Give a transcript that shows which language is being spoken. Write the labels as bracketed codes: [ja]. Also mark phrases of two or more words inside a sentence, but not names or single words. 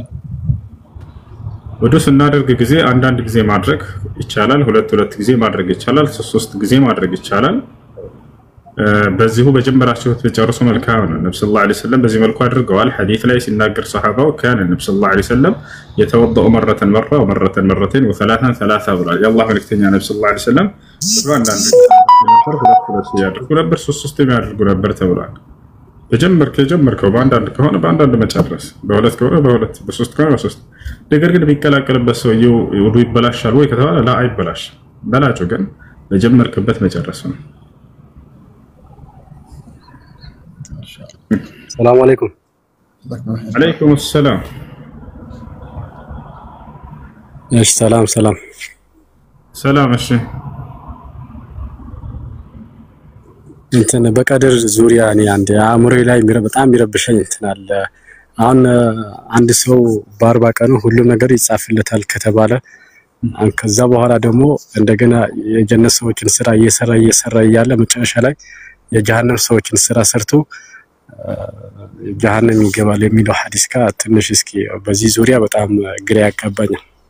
[am] ወደ ስናደርግ ጊዜ አንዳንድ ጊዜ ማድረግ ይቻላል 2 ጊዜ ማድረግ ይቻላል 3 ጊዜ ማድረግ ይቻላል በዚሁ በጀመራችሁት በጨርሶ መልካም ነው ነብዩ [ar] صلى الله عليه وسلم [am] በዚህ መልኩ አድርገዋል ሐዲስ ላይ ሲናገር ሱሐባው ካን ነብዩ [ar] صلى الله عليه وسلم يتوضأ مرة ومرة مرتين وثلاثا ثلاثة [am] ብሏል የአላህ መልእክተኛ ነብዩ [ar] صلى الله عليه وسلم [am] አንዳንድ ያደርጉ ነበር 3 የሚያደርጉ ነበር ተብሏል ከጀመርከው በአንዳንድ ከሆነ በአንዳንድ መጨረስ በሁለት ከሆነ በሁለት በሶስት ከሆነ በሶስት ነገር ግን ቢቀላቀልበት ሰውየው ውዱ ይበላሻል ወይ ከተባለ ላ አይበላሽ በላጩ ግን በጀመርክበት መጨረስ ነው [ar] السلام عليكم عليكم السلام ايش سلام [am] سلام እሺ እንትን በቀድር ዙሪያ እኔ አንድ አእምሮ ላይ በጣም የሚረብሸኝ እንትን አለ አሁን አንድ ሰው በ40 ቀኑ ሁሉ ነገር ይጻፍለታል ከተባለ ከዛ በኋላ ደግሞ እንደገና የጀነት ሰዎችን ስራ እየሰራ ያለ መጨረሻ ላይ የጀሃነም ሰዎችን ስራ ሰርቶ ጀሃነም ይገባል የሚለው ሐዲስ ጋር ትንሽ እስኪ በዚህ ዙሪያ በጣም ግራ ያጋባኛል